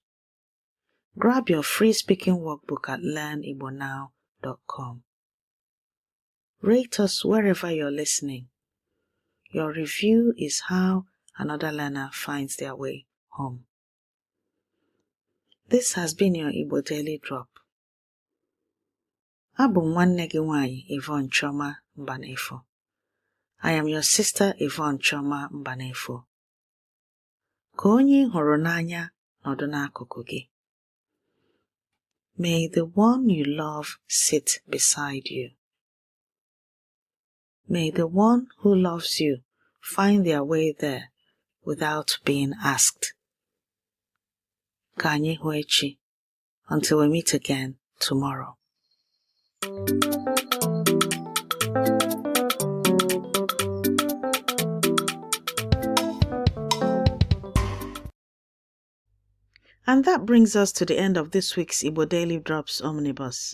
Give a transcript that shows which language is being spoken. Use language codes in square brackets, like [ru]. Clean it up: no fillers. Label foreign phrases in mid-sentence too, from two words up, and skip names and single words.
[en] Grab your free speaking workbook at learnigbonow.com. Rate us wherever you're listening. Your review is how another learner finds their way home. This has been your Igbo Daily Drop. [ig] Abụ m nwanne gị nwanyị Yvonne Chioma Mbanefo. [en] I am your sister Yvonne Chioma Mbanefo. [ig] Ka onye ị hụrụ n'anya nọdụ n'akụkụ gị. [en] May the one you love sit beside you. May the one who loves you find their way there without being asked. [ig] Ka anyị hụ echi, [en] until we meet again tomorrow. And that brings us to the end of this week's Igbo Daily Drops Omnibus.